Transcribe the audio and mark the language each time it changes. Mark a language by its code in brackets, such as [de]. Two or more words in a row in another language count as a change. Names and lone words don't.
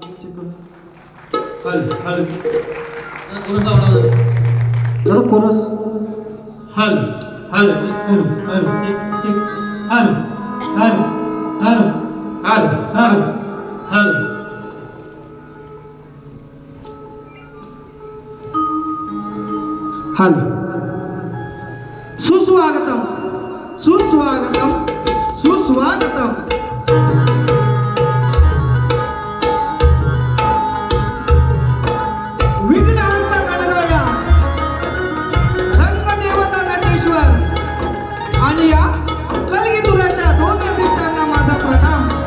[mr] चेक करू. हल हल कोणता आवाज जरा कोरस. हल हल हल हल चेक चेक हल हल हल हल हल हल हाल. सुस्वागतम सुस्वागतम सुस्वागतम. विघ्नहर्ता गणराया, रंगदेवता नटेश्वर आणि या कलगीतुराच्या दोन अधिष्ठांना माझा प्रणाम.